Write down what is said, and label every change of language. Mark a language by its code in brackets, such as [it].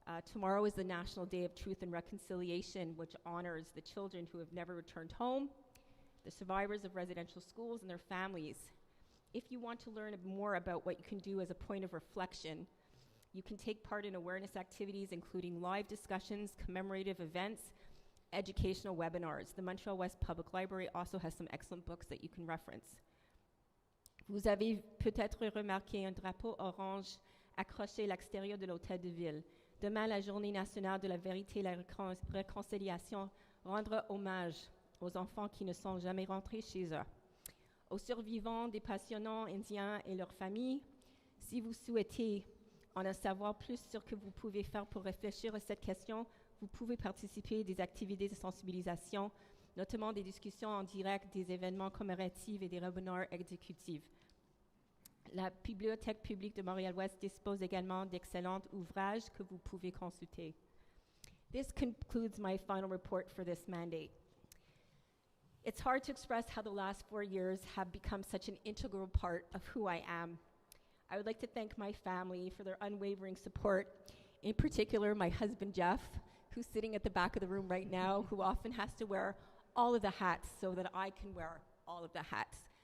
[en] Tomorrow is the National Day of Truth and Reconciliation, which honors the children who have never returned home, the survivors of residential schools and their families. If you want to learn more about what you can do as a point of reflection, you can take part in awareness activities, including live discussions, commemorative events, educational webinars. The Montreal-Ouest Public Library also has some excellent books that you can reference. [fr] Vous avez peut-être remarqué un drapeau orange accroché à l'extérieur de l'hôtel de ville. Demain, la Journée nationale de la vérité et la réconciliation rendra hommage aux enfants qui ne sont jamais rentrés chez eux, aux survivants des passionnants indiens et leurs familles. Si vous souhaitez en savoir plus sur ce que vous pouvez faire pour réfléchir à cette question, vous pouvez participer à des activités de sensibilisation, notamment des discussions en direct, des événements commémoratifs et des webinaires exécutifs. La Bibliothèque publique de Montréal-Ouest dispose également d'excellents ouvrages que vous pouvez consulter. [en] This concludes my final report for this mandate. It's hard to express how the last 4 years have become such an integral part of who I am. I would like to thank my family for their unwavering support, in particular my husband Jeff, who's sitting at the back of the room right now, who often has to wear all of the hats so that I can wear all of the hats.